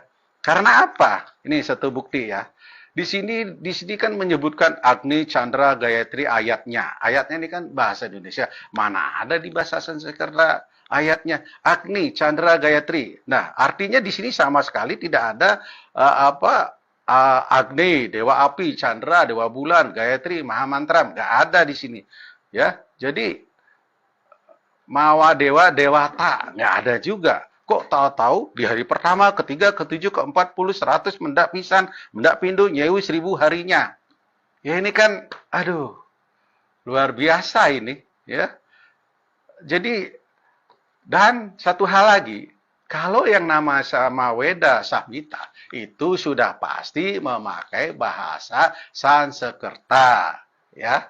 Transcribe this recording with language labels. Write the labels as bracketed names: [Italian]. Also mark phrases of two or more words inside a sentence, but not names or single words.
[Indonesian] Karena apa? Ini satu bukti ya. Di sini kan menyebutkan Agni Chandra Gayatri ayatnya. Ayatnya ini kan bahasa Indonesia. Mana ada di bahasa Sanskerta ayatnya Agni Chandra Gayatri. Nah, artinya di sini sama sekali tidak ada Agni, dewa api, Chandra, dewa bulan, Gayatri, Mahamantra, nggak ada di sini. Ya. Jadi Mawa Dewa Dewata nggak ada juga. Kok tahu-tahu di hari pertama, ketiga, ketujuh, ke-40, 100 [Javanese] mendak pisan, mendak pindo, [Indonesian] nyewu 1000 harinya. Ya ini kan, aduh, luar biasa ini, ya. Jadi dan satu hal lagi, kalau yang nama Sama Weda Samhita itu sudah pasti memakai bahasa Sanskerta, ya.